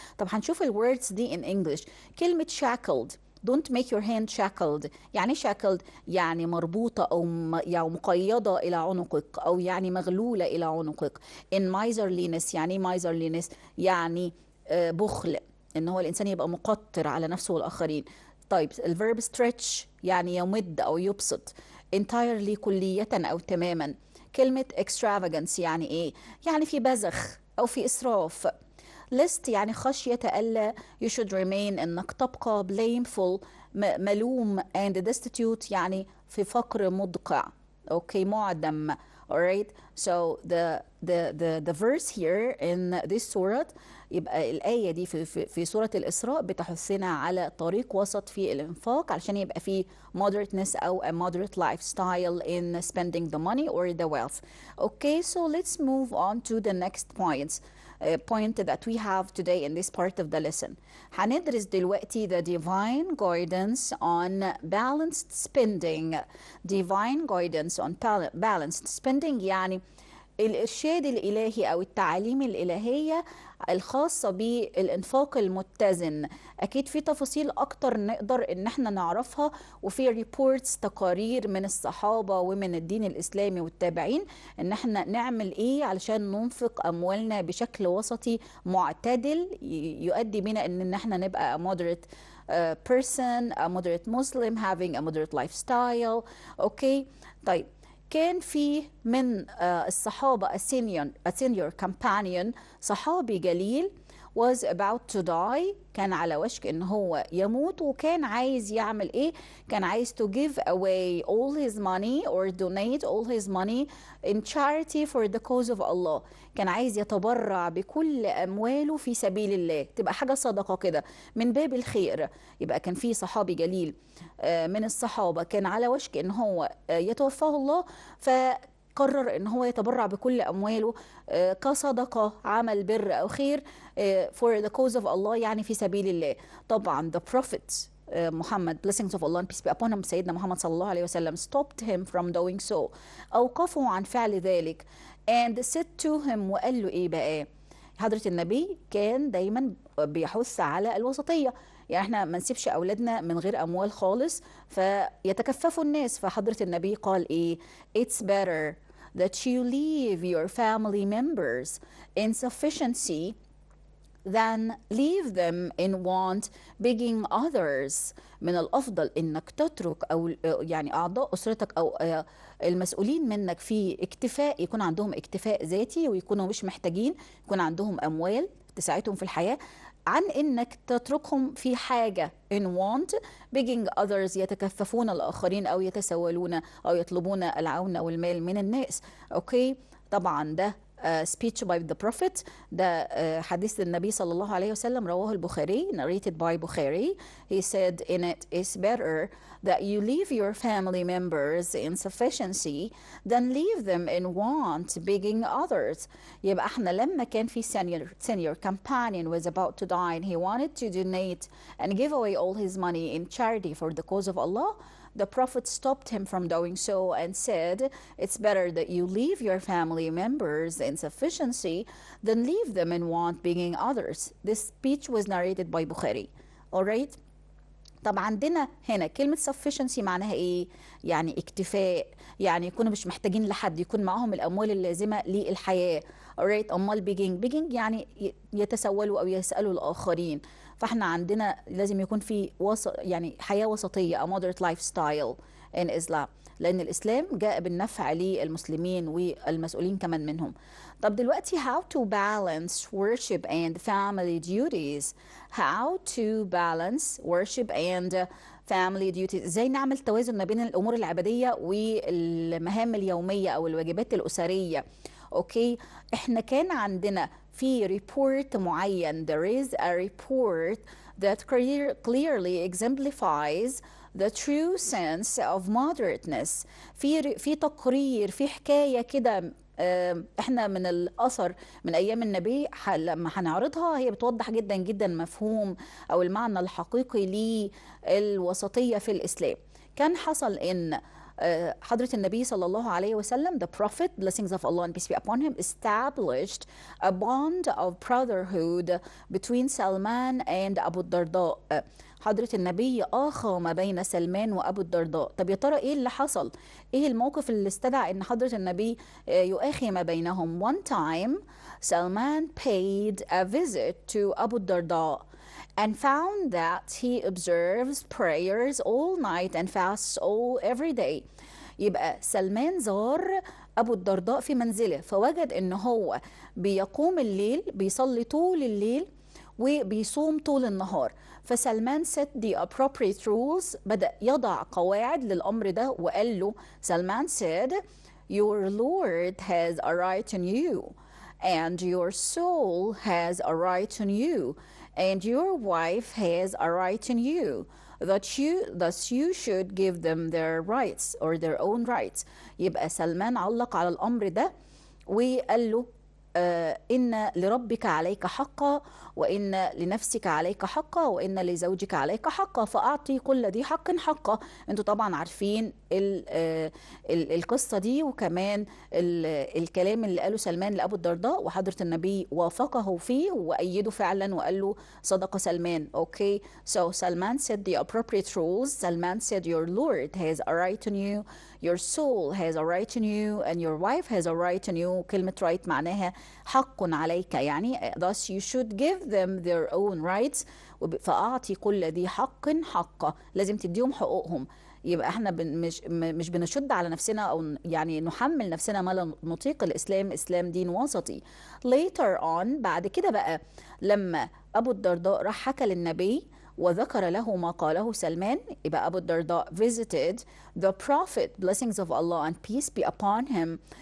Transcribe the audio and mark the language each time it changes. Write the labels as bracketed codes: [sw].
[ar] طب هنشوف الوردز دي [en] in English. كلمة shackled، don't make your hand shackled. [ar] يعني shackled يعني مربوطة أو يعني مقيدة إلى عنقك، أو يعني مغلولة إلى عنقك. [en] in miserliness، [ar] يعني miserliness يعني بخل، إن هو الإنسان يبقى مقطر على نفسه والآخرين. طيب الverb stretch يعني يمد أو يبسط. entirely كلية أو تماما. كلمة extravagance يعني إيه؟ يعني في بذخ أو في إسراف. lest يعني خشية ألا [en] you should remain [ar] إنك تبقى blameful ملوم and destitute يعني في فقر مدقع. okay، معدم. [en] alright، so the verse here in this surah، [ar] يبقى الآية دي في سورة الإسراء بتحثنا على طريق وسط في الإنفاق علشان يبقى في [en] moderateness أو a moderate lifestyle in spending the money or the wealth. okay، so let's move on to the next points. Point that we have today in this part of the lesson. [ar] هندرس دلوقتي [en] the divine guidance on balanced spending. divine guidance on balanced spending [ar] يعني الإرشاد الإلهي أو التعاليم الإلهية الخاصة بالإنفاق المتزن. أكيد في تفاصيل أكتر نقدر إن احنا نعرفها، وفي ريبورتس تقارير من الصحابة ومن الدين الإسلامي والتابعين إن احنا نعمل إيه علشان ننفق أموالنا بشكل وسطي معتدل يؤدي بنا إن احنا نبقى [en] moderate person, a moderate Muslim, having a moderate lifestyle. [ar] أوكي، طيب كان في من الصحابة [en] a senior companion، [ar] صحابي جليل، [en] was about to die، [ar] كان على وشك ان هو يموت، وكان عايز يعمل ايه؟ كان عايز [en] to give away all his money or donate all his money in charity for the cause of Allah. [ar] كان عايز يتبرع بكل امواله في سبيل الله، تبقى حاجة صدقة كده من باب الخير. يبقى كان في صحابي جليل من الصحابة كان على وشك ان هو يتوفاه الله، فقرر ان هو يتبرع بكل امواله كصدقة، عمل بر او خير [en] for the cause of Allah، [ar] يعني في سبيل الله. طبعا the prophet محمد [en] blessings of Allah and peace be upon him، [ar] سيدنا محمد صلى الله عليه وسلم [en] stopped him from doing so، [ar] أوقفه عن فعل ذلك [en] and said to him، [ar] وقال له إيه بقى؟ حضرة النبي كان دايما بيحث على الوسطية، يعني احنا ما نسيبش أولادنا من غير أموال خالص فيتكففوا الناس. فحضرة النبي قال إيه؟ [en] it's better that you leave your family members in sufficiency than leave them in want begging others. [ar] من الأفضل إنك تترك أو يعني أعضاء أسرتك أو المسؤولين منك في اكتفاء، يكون عندهم اكتفاء ذاتي ويكونوا مش محتاجين، يكون عندهم أموال تساعدهم في الحياة، عن إنك تتركهم في حاجة [en] in want begging others، [ar] يتكففون الآخرين أو يتسولون أو يطلبون العون أو المال من الناس. أوكي، طبعا ده [en] speech by the prophet، [ar] ده حديث النبي صلى الله عليه وسلم، رواه البخاري [en] narrated by Bukhari. He said in it, it's better that you leave your family members in sufficiency than leave them in want begging others. [ar] يبقى احنا لما كان في [en] senior companion was about to die and he wanted to donate and give away all his money in charity for the cause of Allah, the Prophet stopped him from doing so and said, it's better that you leave your family members in sufficiency than leave them in want begging others. This speech was narrated by Bukhari. Alright? [ar] طب عندنا هنا كلمة sufficiency معناها ايه؟ يعني اكتفاء، يعني يكونوا مش محتاجين لحد، يكون معاهم الأموال اللازمة للحياة. Alright؟ أمال begging يعني يتسولوا أو يسألوا الآخرين. فاحنا عندنا لازم يكون في يعني حياة وسطية، [en] a moderate lifestyle in Islam، [ar] لأن الإسلام جاء بالنفع للمسلمين والمسؤولين كمان منهم. طب دلوقتي [en] how to balance worship and family duties. How to balance worship and family duties، [ar] ازاي نعمل توازن ما بين الأمور العبادية والمهام اليومية أو الواجبات الأسرية. اوكي، احنا كان عندنا في ريبورت معين، [en] there is a report that clearly exemplifies the true sense of moderateness. [ar] في تقرير، في حكاية كده احنا من الأثر من أيام النبي لما هنعرضها، هي بتوضح جدا جدا مفهوم أو المعنى الحقيقي للوسطية في الإسلام. كان حصل إن حضرة النبي صلى الله عليه وسلم [en] the prophet blessings of Allah and peace be upon him established a bond of brotherhood between Salman and Abu Darda. [ar] حضرة النبي آخى ما بين سلمان وأبو الدرداء. طب يا ترى إيه اللي حصل؟ إيه الموقف اللي استدعى إن حضرة النبي يؤاخي ما بينهم؟ [en] One time Salman paid a visit to Abu Darda and found that he observes prayers all night and fasts every day. [ar] يبقى سلمان زار أبو الدرداء في منزله، فوجد إن هو بيقوم الليل، بيصلي طول الليل وبيصوم طول النهار. [en] فسلمان set the appropriate rules، [ar] بدأ يضع قواعد للأمر ده، وقال له سلمان [en] said your Lord has a right on you and your soul has a right on you and your wife has a right on you, thus you should give them their rights or their own rights. [ar] يبقى سلمان علق على الأمر ده وقال له إن لربك عليك حقا وإن لنفسك عليك حقا وإن لزوجك عليك حقا فأعطي كل ذي حق حقه. انتوا طبعا عارفين القصة دي، وكمان الكلام اللي قاله سلمان لأبو الدرداء، وحضرة النبي وافقه فيه وأيده فعلا وقال له صدق سلمان. [en] Okay, so Salman said the appropriate rules. Salman said your Lord has a right on you, your soul has a right on you, and your wife has a right on you. [ar] كلمة right معناها حق عليك يعني [en] thus you should give them their own rights. [ar] فأعطي كل ذي حق حقه، لازم تديهم حقوقهم. يبقى احنا مش بنشد على نفسنا او يعني نحمل نفسنا ما لا نطيق. الاسلام اسلام دين وسطي. later on بعد كده بقى لما ابو الدرداء راح حكى للنبي وذكر له ما قاله سلمان، يبقى ابو الدرداء [en] visited the prophet blessings of Allah and peace be upon him.